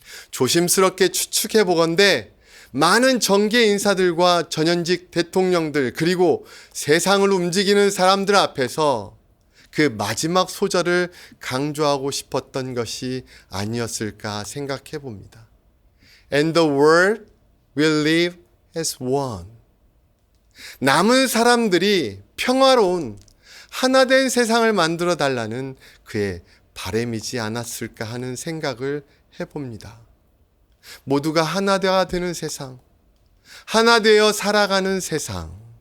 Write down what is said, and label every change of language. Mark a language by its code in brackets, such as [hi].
[ko] 조심스럽게 추측해 보건대 많은 정계 인사들과 전현직 대통령들 그리고 세상을 움직이는 사람들 앞에서 그 마지막 소절을 강조하고 싶었던 것이 아니었을까 생각해 봅니다. [en] And the world will live as one. [ko] 남은 사람들이 평화로운 하나된 세상을 만들어 달라는 그의 바람이지 않았을까 하는 생각을 해봅니다. 모두가 하나가 되는 세상, 하나 되어 살아가는 세상.